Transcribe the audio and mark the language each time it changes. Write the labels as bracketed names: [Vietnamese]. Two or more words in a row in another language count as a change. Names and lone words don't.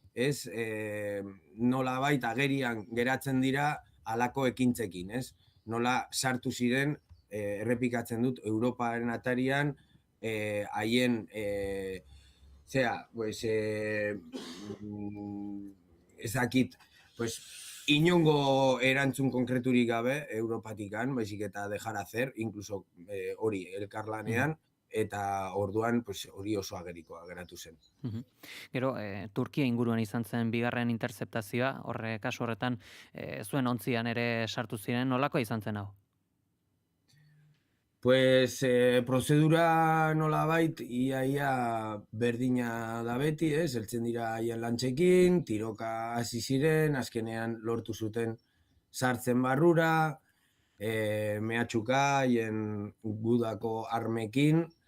[Basque] nolabait agerian geratzen dira halako ekintzekin, nola sartu ziren, errepikatzen dut, Europaren atarian, haien, ezakit, inongo erantzun konkreturik gabe Europatikan, baizik eta [Spanish] dejar hacer, incluso [Basque] hori elkarlanean, eta orduan hori oso agerikoa geratu zen. Gero, Turkia inguruan izan zen bigarren interceptazioa, kasu horretan zuen ontzian ere sartu ziren, nolakoa izan zen hau? Prozedura nolabait ia berdina da beti, heltzen dira haien lantzekin, tiroka hasi ziren, azkenean lortu zuten sartzen barrura, mehatxuka haien gudako armekin,